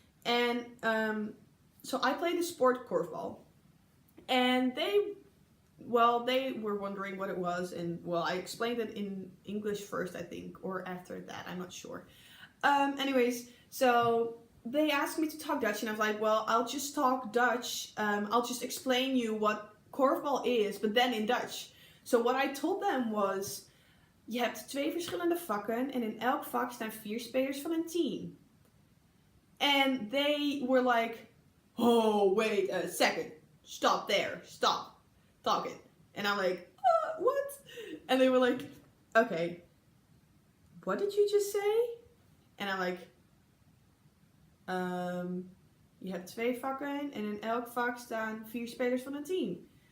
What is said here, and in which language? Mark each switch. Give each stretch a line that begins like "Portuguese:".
English: And so I played the sport korfbal, and they were wondering what it was, and well, I explained it in English first, I think, or after that, I'm not sure. Anyways, so they asked me to talk Dutch, and I was like, well, I'll just talk Dutch. I'll just explain you what korfbal is, but then in Dutch. So what I told them was,
Dutch: je hebt 2 verschillende vakken en in elk vak staan 4 spelers van een team.
English: And they were like, oh, wait a second. Stop there. Stop talking. And I'm like, what? And they were like, okay, what did you just say? And I'm like,
Dutch: je hebt 2 vakken en in elk vak staan 4 spelers van een team.